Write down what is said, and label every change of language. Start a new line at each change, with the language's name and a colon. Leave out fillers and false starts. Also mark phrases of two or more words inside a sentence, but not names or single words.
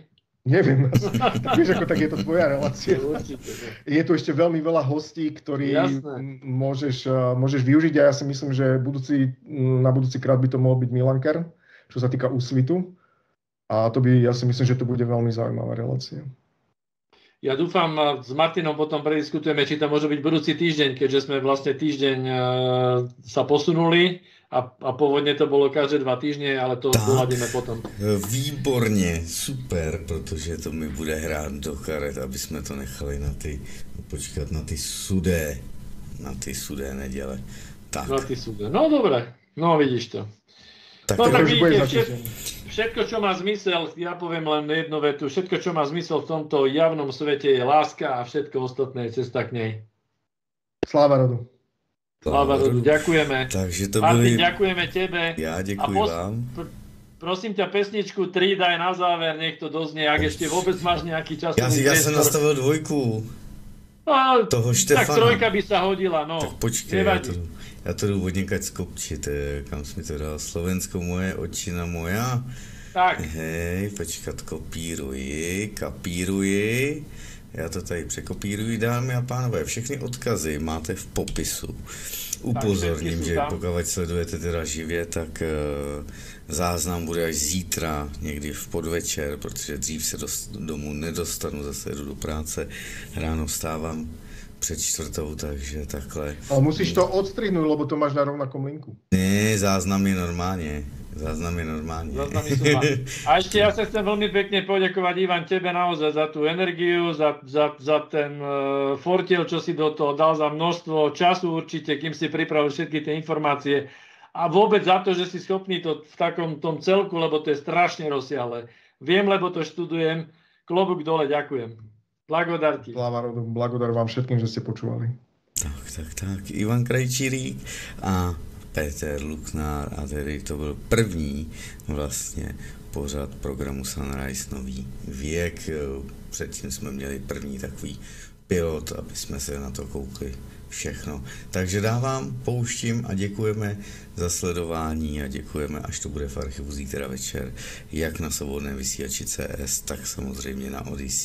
Slovak: Neviem, tak vieš, ako tak je to tvoja relácia. Je tu ešte veľmi veľa hostí, ktorí môžeš využiť a ja si myslím, že na budúci krát by to mohol byť Milan Kern, čo sa týka úsvitu. A ja si myslím, že to bude veľmi zaujímavá relácia. Ja dúfam, s Martinom potom prediskutujeme, či to môže byť budúci týždeň, keďže sme vlastne týždeň sa posunuli a pôvodne to bolo každé 2 týždne, ale to doladíme potom.
Czech: Výborně, super, protože to mi bude hrát do karet, aby jsme to nechali na ty sudé neděle. Tak. Na ty sudé,
Slovak: no dobre, no vidíš to. Tak no tak vidíte, všetko, čo má zmysel, ja poviem len jednu vetu, všetko, čo má zmysel v tomto javnom svete je láska a všetko ostatné je cesta k nej. Sláva rodu. Sláva rodu, ďakujeme. Takže to Martin, ďakujeme tebe. Ja ďakujem vám. Prosím ťa, pesničku 3 daj na záver, nech to doznie, ak ešte vôbec máš nejaký čas. Ja som nastavil 2. Toho Štefana. Tak 3 by sa hodila, no.
Czech: Tak počkej, ja to jdu odněkať skopčit, kam jsi mi to dal,
Slovak: Slovensko moje, otčina moja.
Czech: Tak. Hej, počkat, kapíruji. Já to tady překopíruji, dámy a pánové, všechny odkazy máte v popisu. Upozorním, že pokud sledujete teda živě, tak záznam bude až zítra, někdy v podvečer, protože dřív se domů nedostanu, zase jdu do práce, ráno vstávám před 4, takže takhle.
Slovak: Ale musíš to odstrihnúť, lebo to máš na rovnakom linku. Nie, záznam je normálne. A ešte ja sa chcem veľmi pekne poďakovať, Ivan, tebe naozaj za tú energiu, za ten fortiel, čo si do toho dal, za množstvo času určite, kým si pripravil všetky tie informácie. A vôbec za to, že si schopný to v takom tom celku, lebo to je strašne rozsiahle. Viem, lebo to študujem. Klobúk dole, ďakujem. Blagodar ti. Blagodar vám všetkým, že ste počúvali.
Czech: Tak. Ivan Krajčírík a Peter Luknár a tedy to byl první vlastně pořad programu Sunrise Nový věk. Předtím jsme měli první takový pilot, aby jsme se na to koukli všechno. Takže dávám, pouštím a děkujeme za sledování a děkujeme, až to bude v archivu zítra večer, jak na Svobodném vysílači CS, tak samozřejmě na Odyssey.